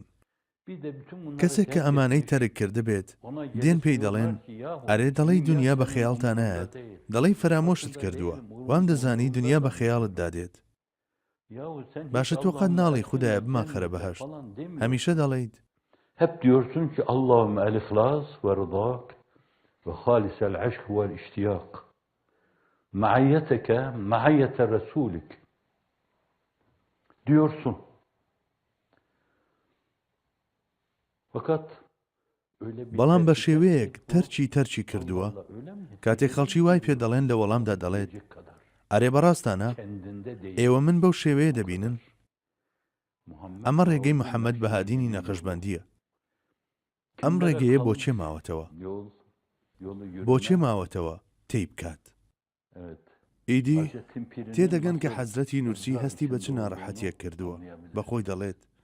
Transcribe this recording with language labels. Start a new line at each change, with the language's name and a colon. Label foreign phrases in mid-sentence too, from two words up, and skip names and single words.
Central Kurdish: کەسێک کە ئەمانەی تەرک کرده بێت دێن پێی دەڵێن ئەرێ دەڵێی دنیا بە خەیاڵتان نایەت، دەڵێی فەرامۆشت کردووە، وام دەزانی دنیا بە خەیاڵت دادێت. باشە تۆ قەت ناڵی خودایە بمان خەرە بەهەشت. هەمیشە دەڵێیت
Turkish: hep diyorsun ki
Arabic: اللهم الإخلاص ورضاك وخالص العشق والاشتياق معيتك معية Resulük
Turkish: diyorsun.
Central Kurdish: Fakat بەڵام بە شێوەیەک تەرچی کردووە کاتێک خەڵکی وای پێ دەڵێن لە وەڵامدا دەڵێت ئەرێ بەڕاستانە ئێوە من بەو شێوەیە دەبینن ئەمە ڕێگەی محەممەد بەهادینی نەقشبەندیە ئەم ڕێگەیە بۆچێ ماوەتەوە بۆچێ ماوەتەوە تێی بکات ئیدی تێدەگەن کە حەزرەتی نورسی هەستی بە چ ناڕەحەتیەک کردووە بەخۆی دەڵێت